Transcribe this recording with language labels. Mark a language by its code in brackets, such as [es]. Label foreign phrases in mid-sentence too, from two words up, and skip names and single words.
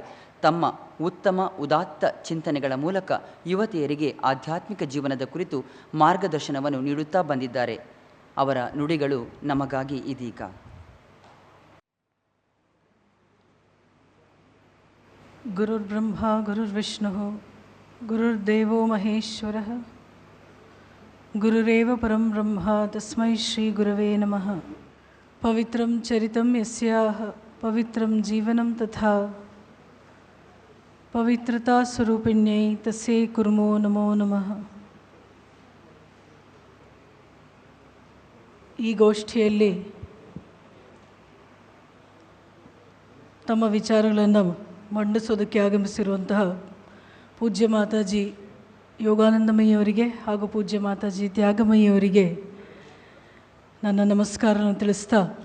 [kn] ತಮ್ಮ ಉತ್ತಮ ಉದಾತ್ತ ಚಿಂತನೆಗಳ ಮೂಲಕ ಯುವತಿಯರಿಗೆ ಆಧ್ಯಾತ್ಮಿಕ ಜೀವನದ ಕುರಿತು ಮಾರ್ಗದರ್ಶನವನ್ನು ನೀಡುತ್ತಾ ಬಂದಿದ್ದಾರೆ. ಅವರ ನುಡಿಗಳು ನಮಗಾಗಿ ಇದೀಗ. [sa] ಗುರುರ್ಬ್ರಹ್ಮ ಗುರುರ್ವಿಷ್ಣು ಗುರುರ್ದೇವೋ ಮಹೇಶ್ವರಃ ಗುರುರೇವ ಪರಂ ಬ್ರಹ್ಮ ತಸ್ಮೈ ಶ್ರೀ ಗುರವೇ ನಮಃ. ಪವಿತ್ರಂ ಚರಿತಂ ಯಸ್ಯಾಹ ಪವಿತ್ರಂ ಜೀವನಂ ತಥಾ ಪವಿತ್ರತಾ ಸ್ವರೂಪಿಣ್ಯೈ ತಸ್ಯೈ ಕುರ್ಮೋ ನಮೋ ನಮಃ. [kn] ಈ ಗೋಷ್ಠಿಯಲ್ಲಿ ತಮ್ಮ ವಿಚಾರಗಳನ್ನು ಮಂಡಿಸೋದಕ್ಕೆ ಆಗಮಿಸಿರುವಂತಹ ಪೂಜ್ಯ ಮಾತಾಜಿ ಯೋಗಾನಂದಮಯಿಯವರಿಗೆ ಹಾಗೂ ಪೂಜ್ಯ ಮಾತಾಜಿ ತ್ಯಾಗಮಯಿಯವರಿಗೆ ನನ್ನ ನಮಸ್ಕಾರವನ್ನು ತಿಳಿಸ್ತಾ,